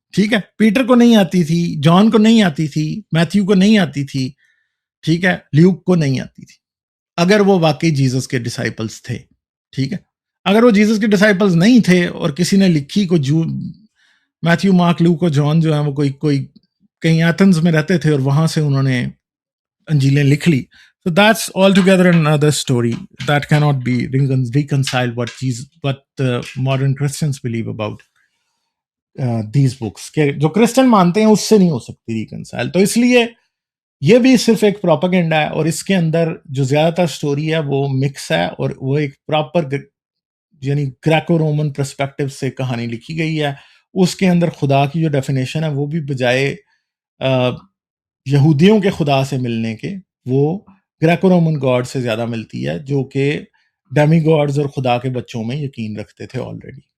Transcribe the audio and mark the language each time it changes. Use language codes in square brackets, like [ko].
[ur] ٹھیک ہے، پیٹر کو نہیں آتی تھی، جان کو نہیں آتی تھی، میتھیو کو نہیں آتی تھی، ٹھیک ہے، لیوک کو نہیں آتی تھی، اگر وہ واقعی جیزس کے ڈسائپلس تھے. ٹھیک ہے، اگر وہ جیزس کے ڈسائپلس نہیں تھے اور کسی نے لکھی میتھیو، مارک، لیوک اور جان جو ہیں وہ کوئی کہیں ایتھنز میں رہتے تھے اور وہاں سے انہوں نے انجیلیں لکھ لی. [en] So that's altogether another story that cannot be reconciled what modern Christians believe about these books. [ur] کہ جو کرسچن مانتے ہیں اس سے نہیں ہو سکتی ریکنسائل. تو اس لیے یہ بھی صرف ایک پروپیگنڈا ہے، اور اس کے اندر جو زیادہ تر سٹوری ہے وہ مکس ہے، اور وہ ایک پراپر یعنی گریکو رومن پرسپیکٹو سے کہانی لکھی گئی ہے. اس کے اندر خدا کی جو ڈیفینیشن ہے وہ بھی بجائے یہودیوں کے خدا سے ملنے کے وہ گریکو رومن گاڈ سے زیادہ ملتی ہے، جو کہ ڈیمی گاڈز اور خدا کے بچوں میں یقین رکھتے تھے آلریڈی.